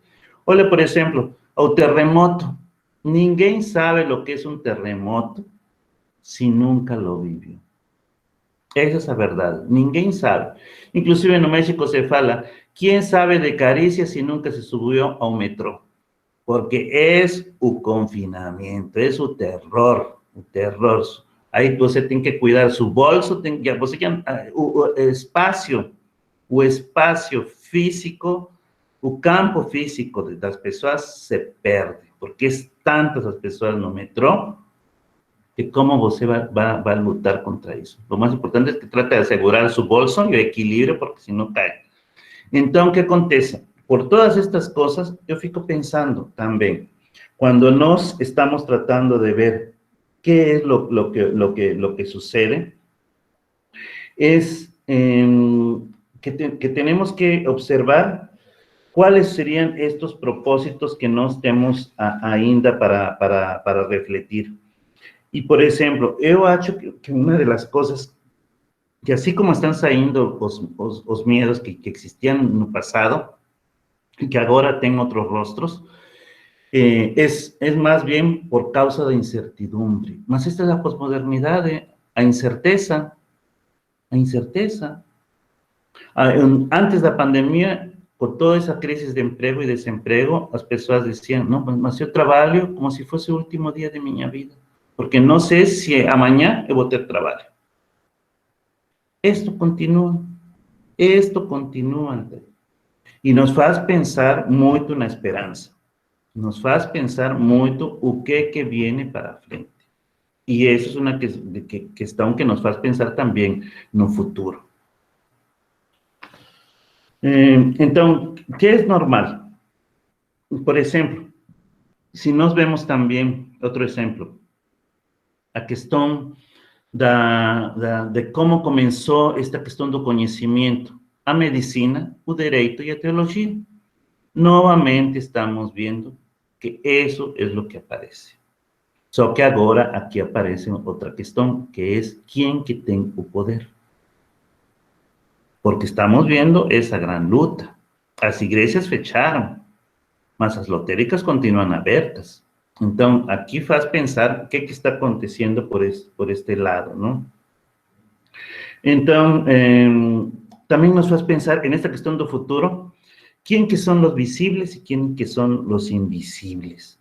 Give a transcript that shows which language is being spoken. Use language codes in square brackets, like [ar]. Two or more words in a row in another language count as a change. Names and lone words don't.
[es] Olha, por ejemplo, o terremoto. [pt] Ninguém sabe [es] lo que es un terremoto si nunca lo vivió. Esa es la verdad, ninguém sabe. Inclusive en México se fala, ¿quién sabe de caricias si nunca se subió a un metro? Porque es un confinamiento, es un terror, un terror. [pt] Ahí você tem que cuidar [es] su bolso, [pt] o espacio físico, o campo físico das pessoas se perde, porque es tantas as pessoas no metrô, que como você va a lutar contra eso. [es] Lo más importante es que trate de asegurar su bolso y el equilibrio, porque si no cae. Entonces, ¿qué acontece? Por todas estas cosas, yo [pt] fico pensando [es] también, cuando nos estamos tratando de ver qué es lo que sucede, es que tenemos que observar cuáles serían estos propósitos que nos tenemos [pt] ainda para refletir. [es] Y, por ejemplo, yo acho que una de las cosas que así como están saliendo los miedos que existían en el pasado, y que ahora tienen otros rostros, es más bien por causa de incertidumbre. Mas esta es la posmodernidad, [pt] a incerteza, a incerteza. [es] Antes de la pandemia, con toda esa crisis de empleo y desempleo, las personas decían, no, mas yo trabajo como si fuese el último día de mi vida, porque no sé si mañana voy a tener trabajo. Esto continúa, André. [pt] E nos faz pensar muito na esperança. Nos faz pensar muito [es] o que viene [pt] para frente. E isso é uma questão que nos faz pensar também no futuro. Então, o que é normal? Por exemplo, se nós vemos também, outro exemplo, a questão de como começou esta questão do conhecimento, a medicina, o direito e a teologia. [es] Novamente estamos viendo que eso es lo que aparece. Só que agora aquí aparece otra cuestión, que es quién que tiene el poder. Porque estamos viendo esa gran luta. Las iglesias fecharon, [pt] mas as lotéricas [es] continúan abiertas. Entonces, aquí [pt] faz pensar [es] qué está aconteciendo por este lado, ¿no? Entonces, también nos [pt] faz pensar [es] en esta cuestión del futuro, ¿quién que son los visibles y quién que son los invisibles?